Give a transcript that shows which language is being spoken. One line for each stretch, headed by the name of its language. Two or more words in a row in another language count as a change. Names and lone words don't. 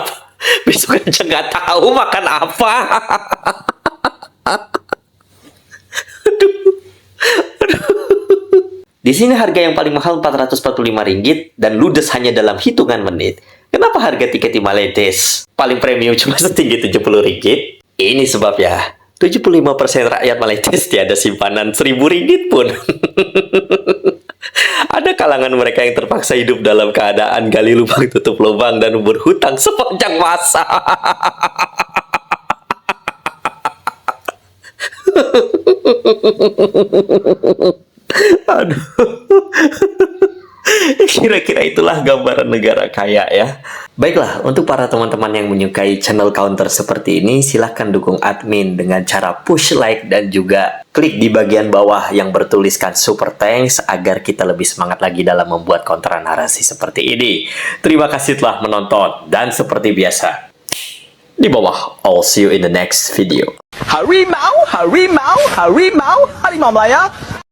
Indonesian: Besok aja nggak tahu makan apa. Di sini harga yang paling mahal 445 ringgit dan ludes hanya dalam hitungan menit. Kenapa harga tiket di Malaysia paling premium cuma setinggi 70 ringgit?
Malay: Ini sebabnya 75% rakyat Malaysia tiada simpanan 1.000 ringgit pun. Ada kalangan mereka yang terpaksa hidup dalam keadaan gali lubang tutup lubang dan berhutang sepanjang masa.
Indonesian: Aduh. Kira-kira itulah gambaran negara kaya ya. Baiklah, untuk para teman-teman yang menyukai
English: channel counter
Indonesian: seperti ini, silahkan dukung admin dengan cara
English: push like
Indonesian: dan juga klik di bagian bawah yang bertuliskan
English: super thanks
Indonesian: agar kita lebih semangat lagi dalam membuat kontra narasi seperti ini. Terima kasih telah menonton dan seperti biasa, di bawah,
English: I'll see you in the next video.
Malay: Harimau, harimau, harimau, harimau Malaya.